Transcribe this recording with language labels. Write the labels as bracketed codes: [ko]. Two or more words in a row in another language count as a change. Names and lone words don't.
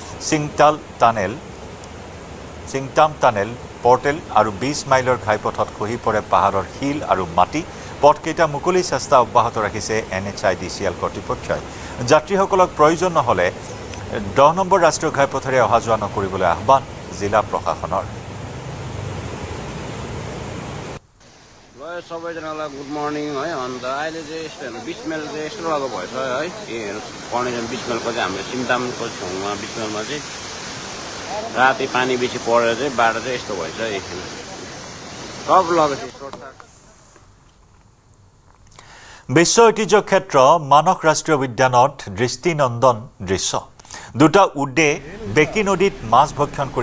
[as] সিংটাম টানেল পৰ্টেল আৰু 20 মাইলৰ ঘাইপথত খহি পৰে পাহাৰৰ শিল আৰু মাটি পথকেইটা মুকলি চেষ্টা অব্যাহত ৰাখিছে NHIDCL কৰ্তৃপক্ষই যাত্ৰীসকলক প্ৰয়োজন নহ'লে 10 নম্বৰ ৰাষ্ট্ৰীয় ঘাইপথেৰে অহা যোৱা নকৰিবলৈ আহ্বান জিলা প্ৰশাসনৰ [ne] सबैजनालाई [en] good morning [ne] है अन्त अहिले चाहिँ यस्तो 20 माइल चाहिँ यस्तो लगाएको भएछ है कन्डिसन 20 माइलको चाहिँ हाम्रो सिमतामको छेउमा 20 माइलमा चाहिँ राति पानी बेसी परेर चाहिँ बाटो चाहिँ यस्तो भएछ एकछिन सब लगेपछि [as] বিশ্ব ঐতিহ্য ক্ষেত্ৰ মানস ৰাষ্ট্ৰীয় উদ্যানত দৃষ্টিনন্দন দৃশ্য দুটা উডে বেকি নদীত মাছ ভক্ষণ কৰি